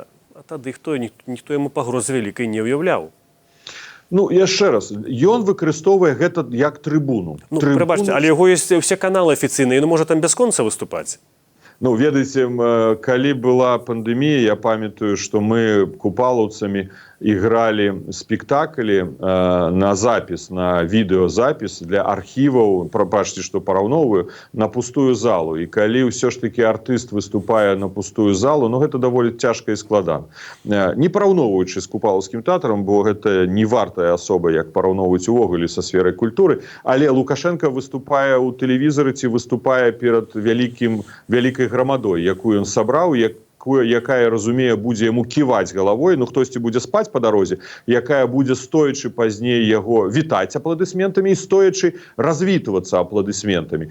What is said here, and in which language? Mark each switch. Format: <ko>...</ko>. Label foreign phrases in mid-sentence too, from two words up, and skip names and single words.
<be>А тады ніхто яму пагрозы вялікай не ўяўляў. Ну, яшчэ раз, ён выкарыстоўвае гэта як трыбуну. Ну, прабачце, але яго ёсць усе каналы афіцыйныя, ён можа там бясконца выступаць. Ну, ведаеце, калі была пандэмія, я памятаю, што мы купалаўцамі</be> <ru>играли спектакли на запись,</ru> <be>на відеозапіс для архіваў, прабачце, што параўноўваю, на пустую залу. І калі ўсё ж таки артыст выступае на пустую залу, ну гэта даволі цяжка і складана. Не параўноўваючы з купалаўскім тэатрам, бо гэта не вартая асоба, як параўноўваць увогуле са сферай культуры, але Лукашенко выступае ў тэлевізары ці выступае перад вялікай грамадой, якую ён сабраў, якая, разумее, будзе яму ківаць галавой, ну хтосьці будзе спаць па дарозе, якая будзе стоячы пазней яго вітаць апладысментамі і стоячы развітвацца апладысментамі.</be>